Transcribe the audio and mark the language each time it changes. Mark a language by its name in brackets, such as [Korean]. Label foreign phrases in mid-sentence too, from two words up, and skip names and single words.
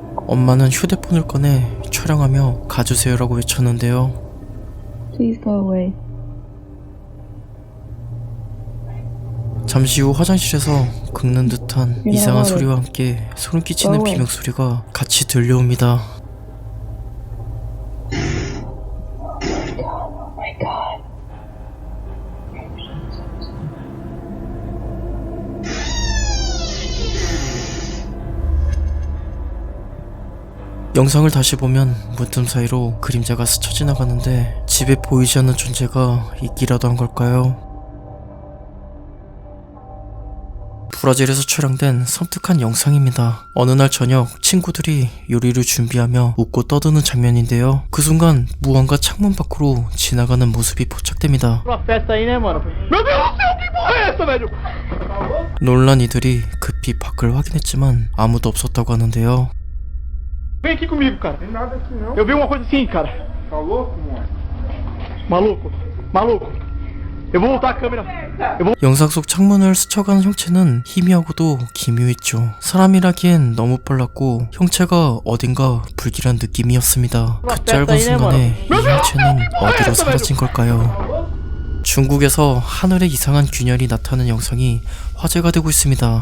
[Korean] 엄마는 휴대폰을 꺼내 촬영하며 가주세요라고 외쳤는데요. [English] Please go away. [Korean] 잠시 후 화장실에서 긁는 듯한 이상한 소리와 함께 소름 끼치는 비명소리가 같이 들려옵니다. [English] Oh my god. [Korean] 영상을 다시 보면 문틈 사이로 그림자가 스쳐 지나가는데 집에 보이지 않는 존재가 있기라도 한 걸까요? 브라질에서 촬영된 섬뜩한 영상입니다. 어느 날 저녁 친구들이 요리를 준비하며 웃고 떠드는 장면인데요. 그 순간 무언가 창문 밖으로 지나가는 모습이 포착됩니다. 놀란 이들이 급히 밖을 확인했지만 아무도 없었다고 하는데요. [Portuguese] Vem aqui comigo, cara. Tem nada aqui não. Eu vi uma coisa assim, cara. Tá louco, mano? Maluco, maluco. Eu vou voltar a câmera. [Korean] 영상 속 창문을 스쳐가는 형체는 희미하고도 기묘했죠. 사람이라기엔 너무 빨랐고 형체가 어딘가 불길한 느낌이었습니다. 그 짧은 순간에 이 형체는 어디로 사라진 걸까요? 중국에서 하늘에 이상한 균열이 나타나는 영상이 화제가 되고 있습니다.